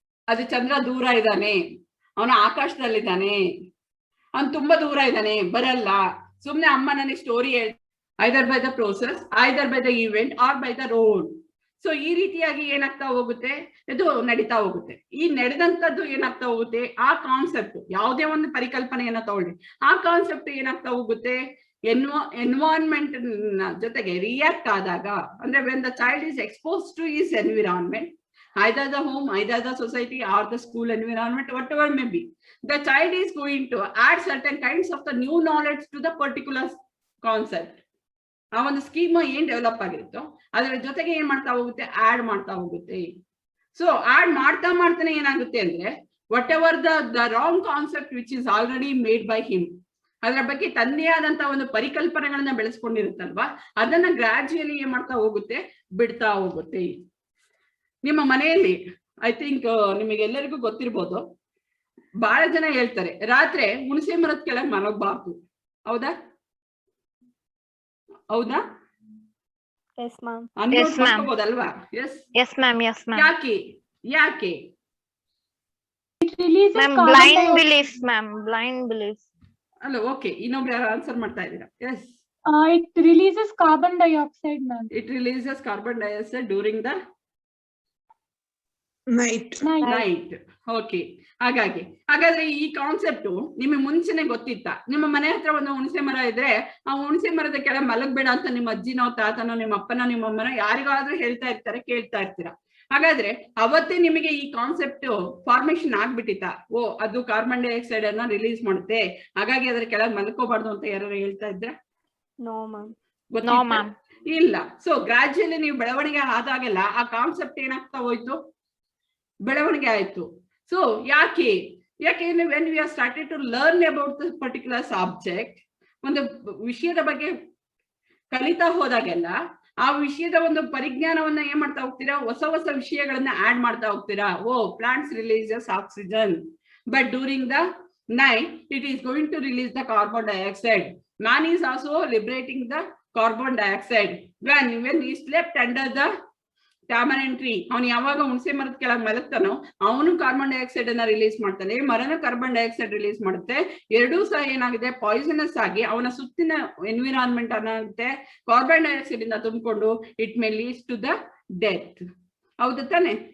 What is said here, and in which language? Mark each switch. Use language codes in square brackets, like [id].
[kn] ಅದು ಚಂದ್ರ ದೂರ ಇದ್ದಾನೆ, ಅವನ ಆಕಾಶದಲ್ಲಿದ್ದಾನೆ, ಅವನು ತುಂಬಾ ದೂರ ಇದ್ದಾನೆ, ಬರಲ್ಲ, ಸುಮ್ನೆ ಅಮ್ಮ ನನಗೆ ಸ್ಟೋರಿ ಹೇಳ್ತಾರೆ, [en] Either by the process, either by the event or by the road. [kn] So ಈ ರೀತಿಯಾಗಿ ಏನಾಗ್ತಾ ಹೋಗುತ್ತೆ? ಇದು ನಡೀತಾ ಹೋಗುತ್ತೆ. ಈ ನಡೆದಂತದ್ದು ಏನಾಗ್ತಾ ಹೋಗುತ್ತೆ? ಆ ಕಾನ್ಸೆಪ್ಟ್, ಯಾವುದೇ ಒಂದು ಪರಿಕಲ್ಪನೆಯನ್ನ ತಗೊಳ್ಳಿ, ಆ ಕಾನ್ಸೆಪ್ಟ್ ಏನಾಗ್ತಾ ಹೋಗುತ್ತೆ? ಎನ್ವೈರನ್ಮೆಂಟ್ ಜೊತೆಗೆ ರಿಯಾಕ್ಟ್ ಆದಾಗ, ಅಂದ್ರೆ [en] when the child is exposed to his environment, either the home, either the society or the school environment, whatever may be, the child is going to add certain kinds of the new knowledge to the particular concept. [kn] ಆ ಒಂದು scheme ಏನ್ develop ಆಗಿರುತ್ತೋ ಅದರ ಜೊತೆಗೆ ಏನ್ ಮಾಡ್ತಾ ಹೋಗುತ್ತೆ? Add ಮಾಡ್ತಾ ಹೋಗುತ್ತೆ. ಸೊ ಆಡ್ ಮಾಡ್ತಾ ಮಾಡ್ತಾನೆ ಏನಾಗುತ್ತೆ ಅಂದ್ರೆ, [en] whatever the wrong concept which is already made by him, [kn] ಅದರ ಬಗ್ಗೆ ತನ್ನೇ ಆದಂತ ಒಂದು ಪರಿಕಲ್ಪನೆಗಳನ್ನ ಬೆಳೆಸ್ಕೊಂಡಿರುತ್ತಲ್ವಾ, ಅದನ್ನ ಗ್ರಾಜುಯಲಿ ಏನ್ ಮಾಡ್ತಾ ಹೋಗುತ್ತೆ? ಬಿಡ್ತಾ ಹೋಗುತ್ತೆ. ನಿಮ್ಮ ಮನೆಯಲ್ಲಿ [en] I think [kn] ನಿಮಗೆಲ್ಲರಿಗೂ ಗೊತ್ತಿರ್ಬೋದು, ಬಹಳ ಜನ ಹೇಳ್ತಾರೆ ರಾತ್ರಿ ಹುಣಸೆ ಮರದ ಕೆಳಗೆ ಮಲಗಬಾರ್ದು, ಹೌದಾ? ಹೌದಾ? [en] Yes, ma'am. [kn] ಅನ್ಬೋದಲ್ವಾ? [en] Yes, ma'am. Yes, ma'am. [kn] ಯಾಕೆ? [en] Ma'am, blind belief, ma'am. Blind belief. [kn] ಅಲ್ಲ, ಓಕೆ, ಇನ್ನೊಬ್ರು ಯಾರು ಆನ್ಸರ್ ಮಾಡ್ತಾ ಇದ್ದೀರಾ? [en] Yes. It releases carbon dioxide, ma'am. It releases carbon dioxide during the night. Okay. [kn] ಹಾಗಾದ್ರೆ ಈ ಕಾನ್ಸೆಪ್ಟ್ ನಿಮಗೆ ಮುಂಚೆನೆ ಗೊತ್ತಿತ್ತ? ನಿಮ್ಮ ಮನೆ ಹತ್ರ ಒಂದು ಹುಣಸೆ ಮರ ಇದ್ರೆ ಆ ಹುಣಸೆ ಮರದ ಕೆಳಗೆ ಮಲಗಬೇಡ ಅಂತ ನಿಮ್ಮ ಅಜ್ಜಿನೋ, ತಾತನೋ, ನಿಮ್ಮ ಅಪ್ಪನೋ, ನಿಮ್ಮ ಅಮ್ಮನೋ ಯಾರಿಗಾದ್ರೂ ಹೇಳ್ತಾ ಇರ್ತಾರೆ, ಕೇಳ್ತಾ ಇರ್ತೀರಾ. ಹಾಗಾದ್ರೆ ಅವತ್ತೇ ನಿಮಗೆ ಈ ಕಾನ್ಸೆಪ್ಟ್ ಫಾರ್ಮೇಶನ್ ಆಗ್ಬಿಟ್ಟಿತ್ತ? ಓ, ಅದು ಕಾರ್ಬನ್ ಡೈಆಕ್ಸೈಡ್ ಅನ್ನ ರಿಲೀಸ್ ಮಾಡುತ್ತೆ, ಹಾಗಾಗಿ ಅದ್ರ ಕೆಳಗೆ ಮಲ್ಕೋಬಾರ್ದು ಅಂತ ಯಾರು ಹೇಳ್ತಾ ಇದ್ರ? [en] No, ma'am. No, ma'am. ಇಲ್ಲ. [kn] ಸೊ ಗ್ರಾಜುಯಲಿ ನೀವು ಬೆಳವಣಿಗೆ ಆದಾಗೆಲ್ಲ ಆ ಕಾನ್ಸೆಪ್ಟ್ ಏನಾಗ್ತಾ ಹೋಯ್ತು? ಬೆಳವಣಿಗೆ ಆಯ್ತು. ಸೊ ಯಾಕೆ [en] when we are started to learn about this particular subject, [kn] ಒಂದು ವಿಷಯದ ಬಗ್ಗೆ ಕಲಿತಾ ಹೋದಾಗೆಲ್ಲ ಆ ವಿಷಯದ ಒಂದು ಪರಿಜ್ಞಾನವನ್ನ ಏನ್ ಮಾಡ್ತಾ ಹೋಗ್ತೀರಾ? ಹೊಸ ಹೊಸ ವಿಷಯಗಳನ್ನ ಆಡ್ ಮಾಡ್ತಾ ಹೋಗ್ತೀರಾ. [en] Oh, plants releases oxygen, but during the night, it is going to release the carbon dioxide. Man is also liberating the carbon dioxide. When he slept under the tamarind tree, [kn] ಅವನು ಯಾವಾಗ ಹುಣಸೆ ಮರದ ಕೆಳಗೆ ಮಲಗ್ತಾನೋ ಅವನು ಕಾರ್ಬನ್ ಡೈಆಕ್ಸೈಡ್ ಅನ್ನ release ಮಾಡ್ತಾನೆ, ಮರನ carbon dioxide release ಮಾಡುತ್ತೆ. ಎರಡೂ ಸಹ ಏನಾಗಿದೆ, ಪಾಯ್ಸನಸ್ ಆಗಿ ಅವನ ಸುತ್ತಿನ ಎನ್ವಿರಾನ್ಮೆಂಟ್ ಅನ್ನತ್ತೆ ಕಾರ್ಬನ್ ಡೈಆಕ್ಸೈಡ್ ಇಂದ ತುಂಬಿಕೊಂಡು [en] It may leads to the death. [kn] ಹೌದು ತಾನೆ?